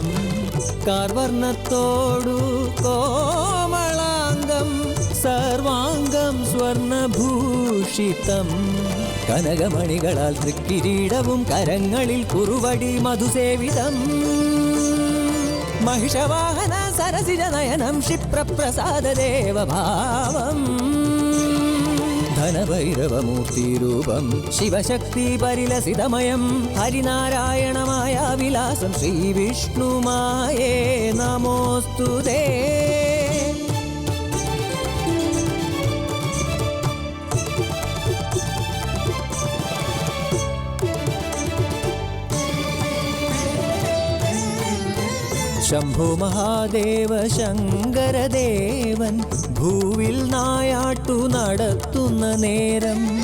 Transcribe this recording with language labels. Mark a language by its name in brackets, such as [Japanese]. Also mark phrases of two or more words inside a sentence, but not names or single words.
[Malayalam] കാർവർണത്തോടു കോമളാംഗം സർവാംഗം സ്വർണഭൂഷിതം കനകമണികളാൽ തൃക്കിരീടവും കരങ്ങളിൽ കുറുവടി മധുസേവിതം [Sanskrit] महिषवाहन सरसिजनयनं क्षिप्रप्रसाददेवभावम् धनभैरवमूर्तिरूपं शिवशक्तिपरिलसितमयं हरिनारायणमायाविलासं श्रीविष्णुमाये नमोऽस्तु ते [Malayalam] ശംഭോ മഹാദേവ ശങ്കരദേവൻ ഭൂവിൽ നായാട്ടു നടത്തുന്ന നേരം